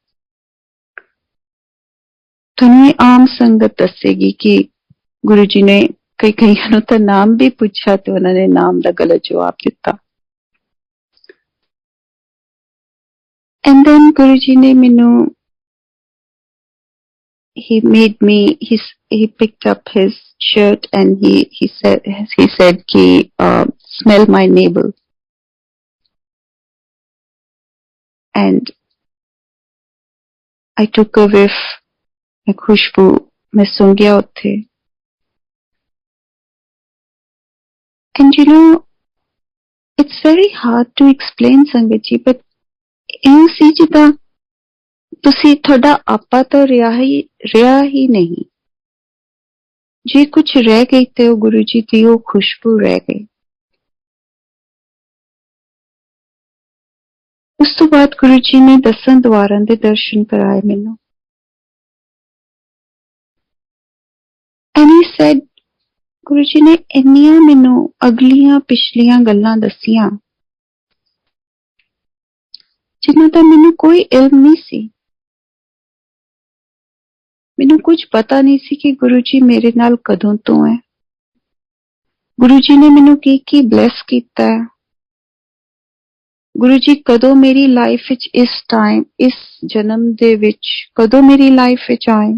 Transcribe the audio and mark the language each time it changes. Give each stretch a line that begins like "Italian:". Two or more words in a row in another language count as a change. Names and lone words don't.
Punjabi: ਤੁਹਾਨੂੰ ਇਹ ਆਮ ਸੰਗਤ ਦੱਸੇਗੀ ਕਿ ਗੁਰੂ ਜੀ ਨੇ ਕਈਆਂ ਨੂੰ ਤਾਂ ਨਾਮ ਵੀ ਪੁੱਛਿਆ ਤੇ ਉਹਨਾਂ ਨੇ ਨਾਮ ਦਾ ਗਲਤ ਜਵਾਬ ਦਿੱਤਾ।
English: and then
Punjabi: ਗੁਰੂ ਜੀ ਨੇ ਮੈਨੂੰ,
English: he picked up his shirt and he said ki smell my navel, and I took a whiff,
Punjabi: ਮੈਂ ਖੁਸ਼ਬੂ ਮੈਂ ਸੁੰਘ ਗਿਆ ਉੱਥੇ।
English: And it's very hard to explain
Punjabi: ਸੰਗਤ ਜੀ, but ਇਹ ਸੀ ਜਿੱਦਾਂ ਤੁਸੀਂ, ਤੁਹਾਡਾ ਆਪਾ ਤਾਂ ਰਿਹਾ ਹੀ ਨਹੀਂ। ਜੇ ਕੁਛ ਰਹਿ ਗਈ ਤੇ ਉਹ ਗੁਰੂ ਜੀ ਦੀ ਉਹ ਖੁਸ਼ਬੂ ਰਹਿ ਗਈ। ਉਸ ਤੋਂ ਬਾਅਦ ਗੁਰੂ ਜੀ ਨੇ 10 ਦੁਆਰਾਂ ਦੇ ਦਰਸ਼ਨ ਕਰਾਏ ਮੈਨੂੰ।
English: And he said,
Punjabi: ਗੁਰੂ ਜੀ ਨੇ ਇੰਨੀਆਂ ਮੈਨੂੰ ਅਗਲੀਆਂ ਪਿਛਲੀਆਂ ਗੱਲਾਂ ਦੱਸੀਆਂ ਜਿਨ੍ਹਾਂ ਦਾ ਮੈਨੂੰ ਕੋਈ ਇਲਮ ਨਹੀਂ ਸੀ। ਮੈਨੂੰ ਕੁਝ ਪਤਾ ਨਹੀਂ ਸੀ ਕਿ ਗੁਰੂ ਜੀ ਮੇਰੇ ਨਾਲ ਕਦੋਂ ਤੋਂ ਹੈ, ਗੁਰੂ ਜੀ ਨੇ ਮੈਨੂੰ ਕੀ ਬਲੈਸ ਕੀਤਾ ਹੈ, ਗੁਰੂ ਜੀ ਕਦੋਂ ਮੇਰੀ ਲਾਈਫ ਵਿੱਚ, ਇਸ ਜਨਮ ਦੇ ਵਿੱਚ ਕਦੋਂ ਮੇਰੀ ਲਾਈਫ ਵਿੱਚ ਆਏ।